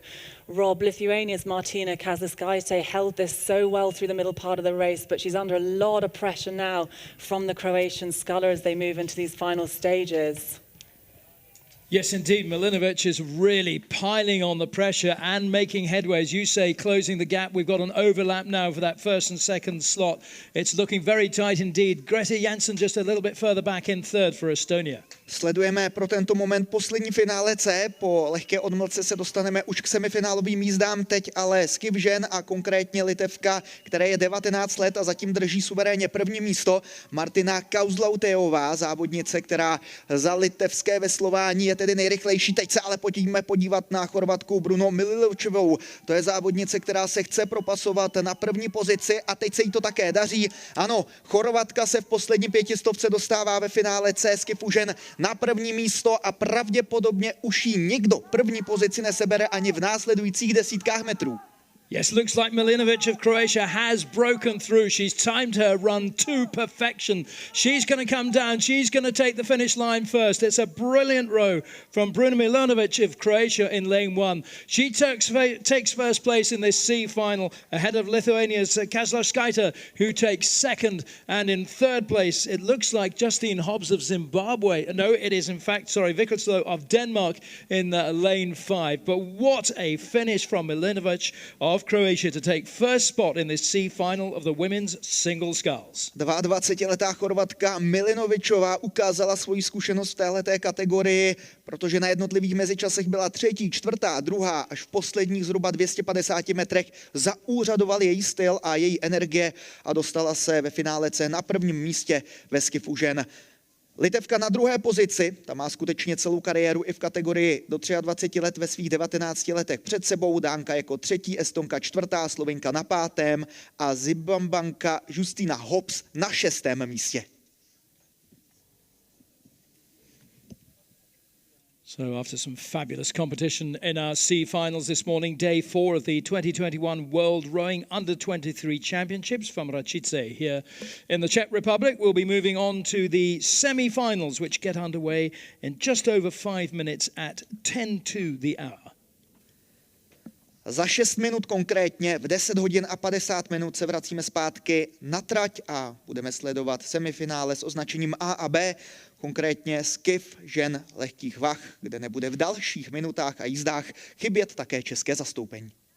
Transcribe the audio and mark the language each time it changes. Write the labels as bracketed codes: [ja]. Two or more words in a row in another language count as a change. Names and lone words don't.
[en] Rob, Lithuania's Martina Kazlauskaite held this so well through the middle part of the race, but she's under a lot of pressure now from the Croatian sculler as they move into these final stages. Yes, indeed. Milinovic is really piling on the pressure and making headway. As you say, closing the gap. We've got an overlap now for that first and second slot. It's looking very tight indeed. Greta Jansson just a little bit further back in third for Estonia. [cs] Sledujeme pro tento moment poslední finále C. Po lehké odmlce se dostaneme už k semifinálovým jízdám. Teď ale skiv žen a konkrétně Litevka, které je 19 let a zatím drží suverénně první místo. Martina Kazlauskaitejová, závodnice, která za litevské veslování je tedy nejrychlejší. Teď se ale pojďme podívat na Chorvatku Brunu Milinovičovou. To je závodnice, která se chce propasovat na první pozici a teď se jí to také daří. Ano, Chorvatka se v poslední 500 dostává ve finále C skifu žen na první místo a pravděpodobně už jí nikdo první pozici nesebere ani v následujících desítkách metrů. [en] Yes, looks like Milinovic of Croatia has broken through. She's timed her run to perfection. She's going to come down. She's going to take the finish line first. It's a brilliant row from Bruna Milinovic of Croatia in lane one. She takes first place in this C final ahead of Lithuania's Kazlauskaite, who takes second. And in third place, it looks like Justine Hobbs of Zimbabwe. No, it is in fact, Vikoslo of Denmark in lane five. But what a finish from Milinovic of Croatia to take first spot in this C final of the women's single sculls. [cs] 22letá Chorvatka Milinovičová ukázala svoji zkušenost v téhleté kategorii, protože na jednotlivých mezičasech byla třetí, čtvrtá, druhá, až v posledních zhruba 250 metrech zaúřadoval její styl a její energie a dostala se ve finále C na prvním místě ve skifu žen. Litevka na druhé pozici, ta má skutečně celou kariéru i v kategorii do 23 let ve svých 19 letech před sebou, Dánka jako třetí, Estonka čtvrtá, Slovenka na pátém a Zimbabwanka Justina Hobbs na šestém místě. [en] So after some fabulous competition in our C finals this morning, day 4 of the 2021 World Rowing Under-23 Championships from Racice here in the Czech Republic. We'll be moving on to the semi-finals, which get underway in just over 5 minutes at 10 to the hour. [cs] Za 6 minut konkrétně, v 10 hodin a 50 minut se vracíme zpátky na trať a budeme sledovat semifinále s označením A a B, konkrétně skiff žen lehkých vah, kde nebude v dalších minutách a jízdách chybět také české zastoupení.